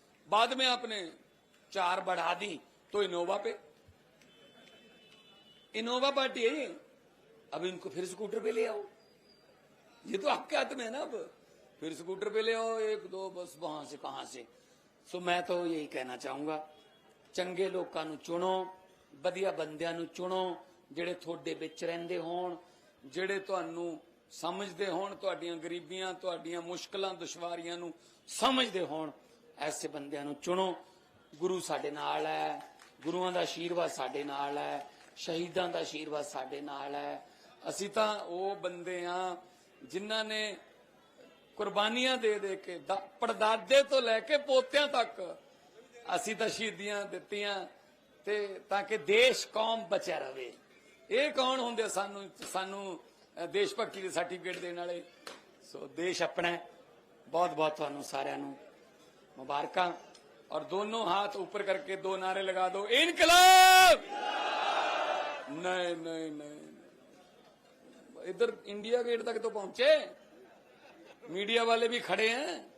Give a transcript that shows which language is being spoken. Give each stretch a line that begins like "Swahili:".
Hindi: बाद में आपने 4 बढ़ा दी तो इनोवा पे। इनोवा पार्टी है ये, अब इनको फिर स्कूटर पे ले आओ, ये तो आपके हाथ में है ना। अब फिर स्कूटर पे ले आओ, 1, 2 बस वहां से कहां से। सो मैं तो यही कहना चाहूंगा,
Punjabi: चंगे लोगों ਨੂੰ चुनो, ਵਧੀਆ ਬੰਦਿਆਂ ਨੂੰ चुनो, ਜਿਹੜੇ ਤੁਹਾਡੇ ਵਿੱਚ ਰਹਿੰਦੇ ਹੋਣ, ਜਿਹੜੇ ਤੁਹਾਨੂੰ ਸਮਝਦੇ ਹੋਣ, ਤੁਹਾਡੀਆਂ ਗਰੀਬੀਆਂ, ਤੁਹਾਡੀਆਂ ਮੁਸ਼ਕਲਾਂ ਦੁਸ਼ਵਾਰੀਆਂ ਨੂੰ ਸਮਝਦੇ ਹੋਣ, ਐਸੇ ਬੰਦਿਆਂ ਨੂੰ ਚੁਣੋ। ਗੁਰੂ ਸਾਡੇ ਨਾਲ ਹੈ, ਗੁਰੂਆਂ ਦਾ ਆਸ਼ੀਰਵਾਦ ਸਾਡੇ ਨਾਲ ਹੈ, ਸ਼ਹੀਦਾਂ ਦਾ ਆਸ਼ੀਰਵਾਦ ਸਾਡੇ ਨਾਲ ਹੈ। ਅਸੀਂ ਤਾਂ ਉਹ ਬੰਦੇ ਆ ਜਿਨ੍ਹਾਂ ਨੇ ਕੁਰਬਾਨੀਆਂ ਦੇ ਦੇ ਕੇ ਪੜਦਾਦੇ ਤੋਂ ਲੈ ਕੇ ਪੋਤਿਆਂ ਤੱਕ ਅਸੀਂ ਤਾਂ ਸ਼ਹੀਦੀਆਂ ਦਿੱਤੀਆਂ ਤੇ ਤਾਂ ਕਿ ਦੇਸ਼ ਕੌਮ ਬਚਿਆ ਰਵੇ। ਇਹ ਕੌਣ ਹੁੰਦੇ ਸਾਨੂੰ ਦੇਸ਼ ਭਗਤੀ ਦੇ ਸਰਟੀਫਿਕੇਟ ਦੇਣ ਵਾਲੇ? ਸੋ ਦੇਸ਼ ਆਪਣਾ ਹੈ। ਬਹੁਤ ਬਹੁਤ ਤੁਹਾਨੂੰ ਸਾਰਿਆਂ ਨੂੰ ਮੁਬਾਰਕਾਂ,
Hindi: और दोनों हाथ ऊपर करके 2 नारे लगा दो, इनकलाब। नहीं नहीं नहीं, इधर इंडिया गेट तक तो पहुंचे, मीडिया वाले भी खड़े हैं।